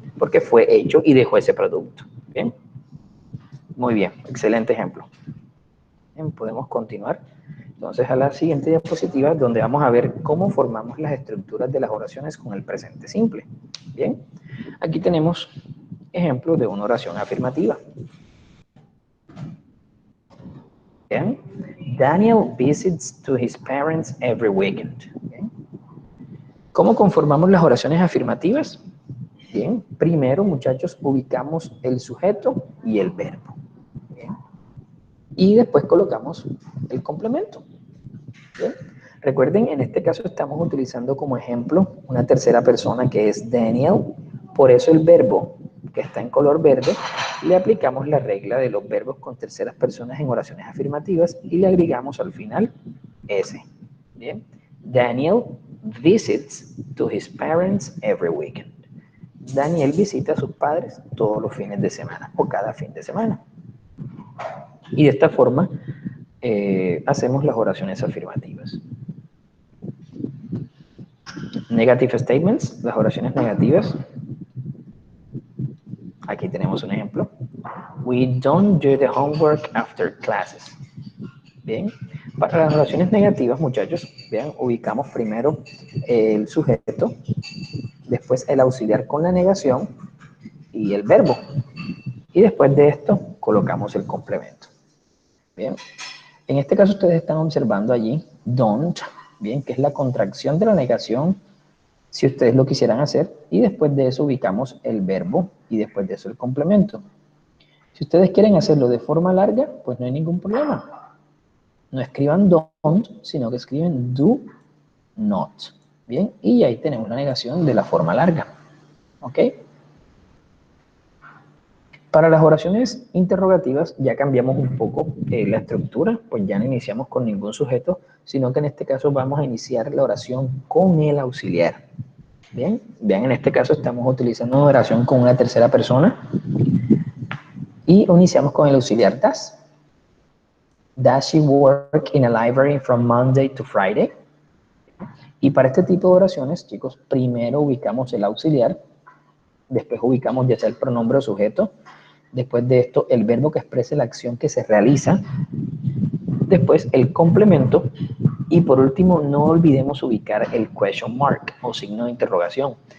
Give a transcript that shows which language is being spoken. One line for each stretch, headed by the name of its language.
Spanish: Porque fue hecho y dejó ese producto, bien. Muy bien, excelente ejemplo. Bien, podemos continuar. Entonces a la siguiente diapositiva donde vamos a ver cómo formamos las estructuras de las oraciones con el presente simple. Bien, aquí tenemos ejemplos de una oración afirmativa.
English: Bien, Daniel visits to his parents every weekend.
Spanish: Bien. ¿Cómo conformamos las oraciones afirmativas? Bien, primero muchachos ubicamos el sujeto y el verbo. Bien. Y después colocamos el complemento. ¿Bien? Recuerden, en este caso estamos utilizando como ejemplo una tercera persona que es Daniel, por eso el verbo que está en color verde, le aplicamos la regla de los verbos con terceras personas en oraciones afirmativas y le agregamos al final S.
English: Bien, Daniel visits to his parents every weekend.
Spanish: Daniel visita a sus padres todos los fines de semana o cada fin de semana. Y de esta forma hacemos las oraciones afirmativas.
English: Negative statements,
Spanish: las oraciones negativas. Aquí tenemos un ejemplo.
English: We don't do the homework after classes.
Spanish: Bien, para las oraciones negativas, muchachos, vean, ubicamos primero el sujeto, después el auxiliar con la negación y el verbo. Y después de esto, colocamos el complemento. Bien, en este caso ustedes están observando allí don't, bien, que es la contracción de la negación si ustedes lo quisieran hacer, y después de eso ubicamos el verbo y después de eso el complemento. Si ustedes quieren hacerlo de forma larga, pues no hay ningún problema. No escriban don't, sino que escriben do not. Bien, y ahí tenemos la negación de la forma larga. ¿Ok? Para las oraciones interrogativas ya cambiamos un poco la estructura, pues ya no iniciamos con ningún sujeto, sino que en este caso vamos a iniciar la oración con el auxiliar. Bien, vean, en este caso estamos utilizando una oración con una tercera persona. Y iniciamos con el auxiliar does.
English: Does she work in a library from Monday to Friday?
Spanish: Y para este tipo de oraciones, chicos, primero ubicamos el auxiliar, después ubicamos ya sea el pronombre o sujeto, después de esto el verbo que exprese la acción que se realiza, después el complemento y por último no olvidemos ubicar el question mark o signo de interrogación.